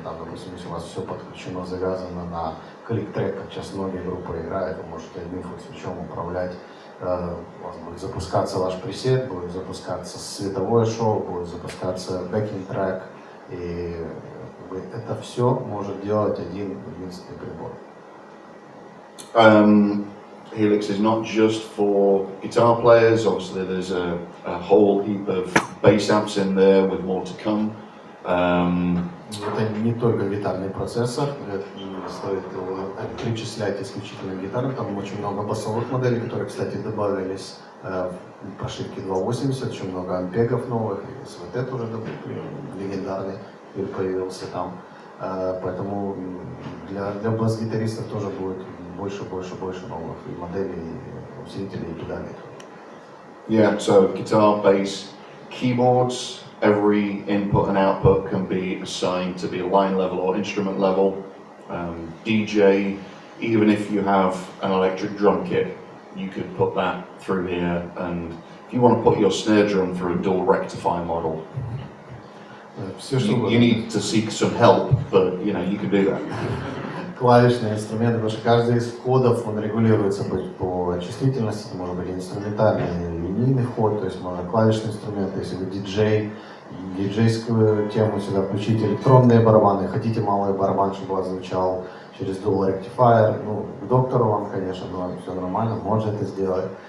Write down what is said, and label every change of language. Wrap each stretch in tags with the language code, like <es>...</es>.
<ru>Там, допустим, если у вас все подключено, завязано на клик-трек, как сейчас многие группы играют, вы можете одним фокс-свитчом управлять. У вас будет запускаться ваш пресет, будет запускаться световое шоу, будет запускаться бэкинг-трек. И это все может делать один единственный прибор.</ru> <en>HELIX is not just for guitar players. Obviously, there's a whole heap of bass amps in there with more to come.</en> <ru>Это не только гитарный процессор, стоит его причислять исключительно к гитарам. Там очень много басовых моделей, которые, кстати, добавились в прошивке 2.80, очень много ампегов новых, и СВТ тоже легендарный появился там. Поэтому для бас-гитаристов тоже будет больше новых моделей, усилителей и педалей.</ru> <en>Yeah, so guitar, bass, keyboards, every input and output can be assigned to be line level or instrument level. DJ, even if you have an electric drum kit, you could put that through here, and if you want to put your snare drum through a dual rectify model, you need to seek some help, but you know, you can do that.</en> <ru>Клавишные инструменты, потому что каждый из входов, он регулируется по чувствительности, это может быть инструментальный или линейный вход, то есть можно клавишные инструменты, если вы диджейскую тему сюда включить, электронные барабаны, хотите малый барабан, чтобы у вас звучал через dual rectifier, ну, к доктору вам, конечно, но все нормально, можно это сделать.</ru>